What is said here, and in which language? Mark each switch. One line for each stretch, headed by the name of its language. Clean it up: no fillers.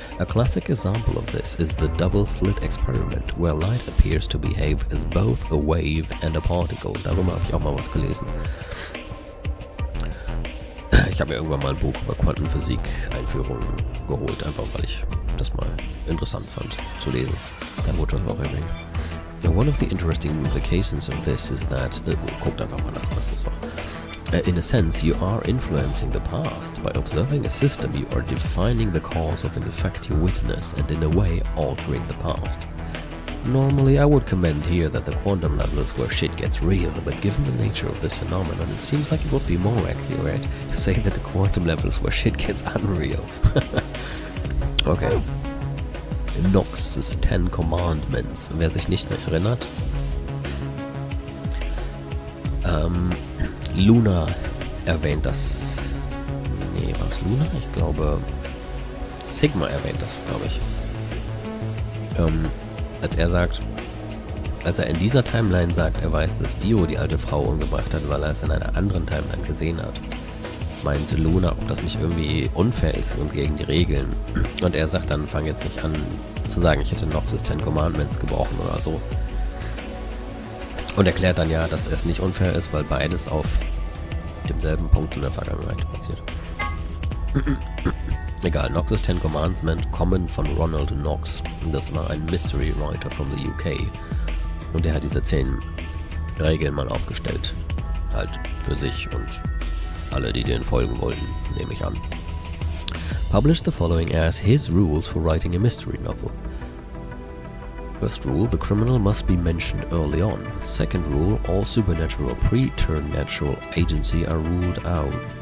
English: A classic example of this is the double-slit experiment, where light appears to behave as both a wave and a particle.
German: Darüber habe ich auch mal was gelesen. Ich habe mir irgendwann mal ein Buch über Quantenphysik, Einführung geholt, einfach weil ich das mal interessant fand zu lesen. Da wurde das auch erwähnt.
English: One of the interesting implications of this is that,
German: guckt einfach mal nach, was das war.
English: In a sense, you are influencing the past. By observing a system, you are defining the cause of an effect you witness and in a way altering the past. Normally, I would commend here that the quantum level is where shit gets real, but given the nature of this phenomenon, it seems like it would be more accurate to say that the quantum level is where shit gets unreal. Okay. Knox's 10 Commandments.
German: Wer sich nicht mehr erinnert. Luna erwähnt das. Nee, war es Luna? Ich glaube, Sigma erwähnt das, glaube ich. Als er in dieser Timeline sagt, er weiß, dass Dio die alte Frau umgebracht hat, weil er es in einer anderen Timeline gesehen hat, meinte Luna, ob das nicht irgendwie unfair ist und gegen die Regeln. Und er sagt dann, fang jetzt nicht an zu sagen, ich hätte Nox's 10 Commandments gebrochen oder so. Und erklärt dann ja, dass es nicht unfair ist, weil beides auf demselben Punkt in der Vergangenheit passiert. Egal, Nox's 10 Commandments kommen von Ronald Knox. Das war ein
English: Mystery Writer from the UK.
German: Und der hat diese 10 Regeln mal aufgestellt. Halt für sich und alle, die denen folgen wollten, nehme ich an.
English: Published the following as his rules for writing a mystery novel. First rule, the criminal must be mentioned early on. Second rule, all supernatural or preternatural agencies are ruled out.